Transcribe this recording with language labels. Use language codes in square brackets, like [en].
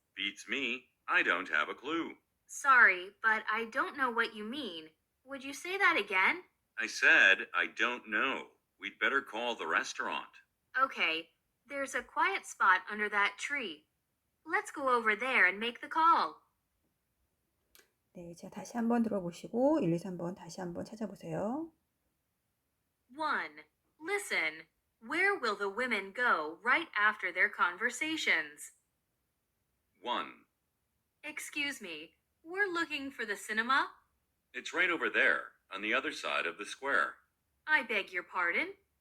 [en] Beats me. I don't have a clue. Sorry, but I don't know what you mean. Would you say that again? I said I don't know. We'd better call the restaurant. Okay, there's a quiet spot under that tree. Let's go over there and make the call. [ko] 네, 자, 다시 한번 들어보시고 1, 2, 3번 다시 한번 찾아보세요. [en] 1. Listen. Where will the women go right after their conversations? 1. Excuse me, we're looking for the cinema. It's right over there, on the other side of the square. I beg your pardon.